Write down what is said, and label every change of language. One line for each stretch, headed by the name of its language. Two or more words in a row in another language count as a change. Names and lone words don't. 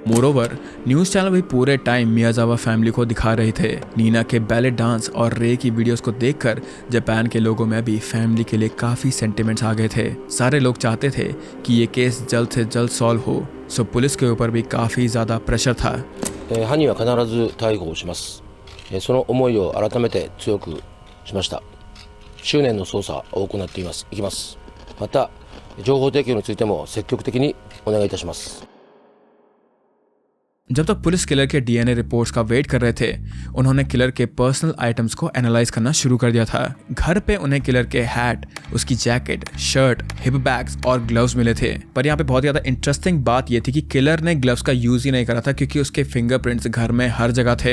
English: moreover news channel
Hindi: भी पूरे टाइम मियाजावा फैमिली को दिखा रहे थे। नीना के
English: ballet dance
Hindi: और रे की वीडियोस को देखकर जापान के लोगों में भी फैमिली के लिए काफी सेंटिमेंट्स आ गए थे। सारे लोग चाहते थे कि ये केस जल्द से जल्द सॉल्व हो, सो पुलिस के ऊपर भी काफी ज्यादा प्रेशर था।
Japanese: 犯人は必ず逮捕をします。その思いを改めて強くしました。執念の捜査を行っていきます。また情報提供についても積極的にお願いいたします。
Hindi: जब तक पुलिस किलर के
English: DNA reports
Hindi: का वेट कर रहे थे, उन्होंने किलर के
English: personal items
Hindi: को एनालाइज करना शुरू कर दिया था। घर पे उन्हें किलर के हैट, उसकी जैकेट, शर्ट,
English: hip bags
Hindi: और ग्लव्स मिले थे। पर यहाँ पे बहुत ज्यादा इंटरेस्टिंग बात ये थी कि किलर ने ग्लव्स का यूज ही नहीं करा था, क्योंकि उसके फिंगरप्रिंट्स घर में हर जगह थे।